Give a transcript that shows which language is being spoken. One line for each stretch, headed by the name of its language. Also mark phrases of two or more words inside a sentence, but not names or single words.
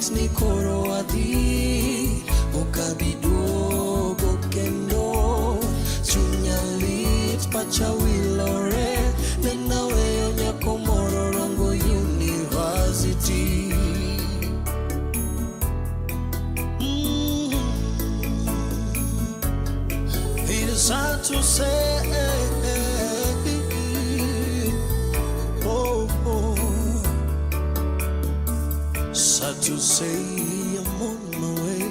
Luo (Kenya and Tanzania): koro adhi okabiduogo kendo chunya lit pacha wilore nena weyo nyako moro Rongo University.
English: It is hard to say, oh, sad to say I'm on my way.